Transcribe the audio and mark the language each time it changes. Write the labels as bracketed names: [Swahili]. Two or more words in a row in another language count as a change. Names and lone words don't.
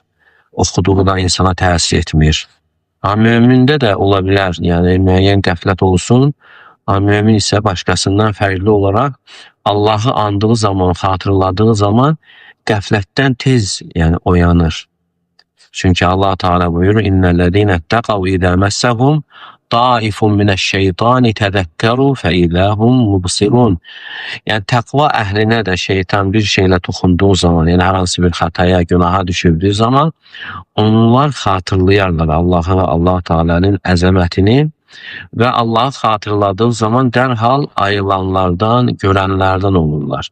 [Azerbaijani] Oxuduğu da insana təsir etmir. Mümində də ola bilər, yəni müəyyən qəflət olsun, mümin isə başqasından fərqli olaraq Allah'ı andığı zaman, xatırladığı zaman qəflətdən tez yəni oyanır. Çünki Allah Teala buyurur: [Arabic] "إن الذين اتقوا إذا مسهم طائف من الشيطان تذكروا فإذا هم مبصرون." [Azerbaijani] Yəni təqva əhlinə də şeytan bir şeylə toxunduğu zaman, yəni hər hansı bir xətaya, günaha düşürdüyü zaman onlar xatırlayarlar Allah'ı və Allah Teala'nın əzəmətini və Allah'ı xatırladığı zaman dərhal ayılanlardan, görənlərdən olurlar.